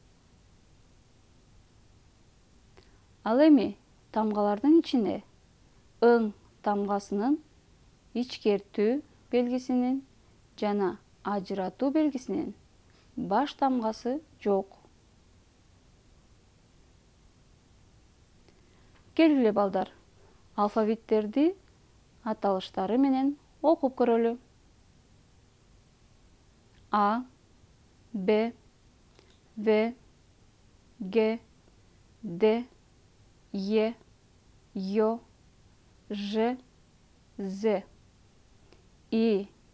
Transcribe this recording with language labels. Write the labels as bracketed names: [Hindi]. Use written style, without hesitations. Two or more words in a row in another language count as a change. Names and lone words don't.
[Kyrgyz] Ал эми тамгалардын ичине ың тамгасынын ичкертүү белгисинин жана ажыратуу белгисинин баш тамгасы жок. Келгиле балдар, алфавиттерди аталыштары менен окуп көрөлү. А, Б, В, Г, Д, Е, Ё, Ж, З, И,